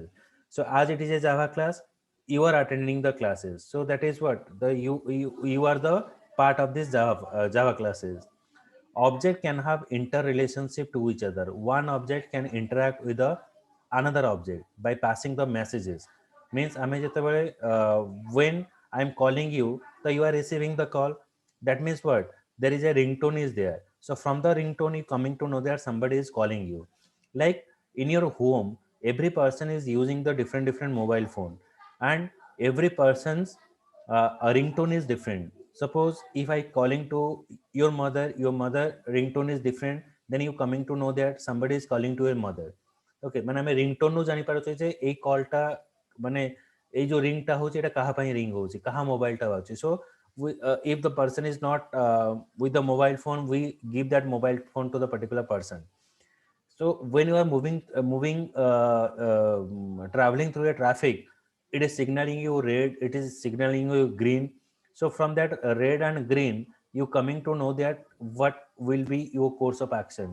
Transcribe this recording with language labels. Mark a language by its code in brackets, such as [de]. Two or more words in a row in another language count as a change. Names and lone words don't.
[en] So as it is a Java class, you are attending the classes. So that is what the you are the part of this Java classes. Object can have interrelationship to each other. One object can interact with the another object by passing the messages. Means ଆମେ ଯେତେବେଳେ when I am calling you, so you are receiving the call. That means what? There is a ringtone is there. So from the ringtone, you coming to know that somebody is calling you. Like in your home, every person is using the different mobile phone, and every person's a ringtone is different. Suppose if I calling to your mother ringtone is different, then you coming to know that somebody is calling to your mother. [or] Okay, মানে ଆମେ ringtone ରୁ ଜାଣି ପାରୁଛେ ଯେ ଏଇ କଲଟା ମାନେ ଏଇ ଯୋଉ ରିଙ୍ଗଟା ହଉଛି ଏଟା କାହା ପାଇଁ ରିଙ୍ଗ ହଉଛି, କାହା ମୋବାଇଲଟା ବାଜୁଛି. [en] So if the person is not with the mobile phone, we give that mobile phone to the particular person. So when you are traveling through a traffic, it is signaling you red, it is signaling you green. So from that red and green, you coming to know that what will be your course of action.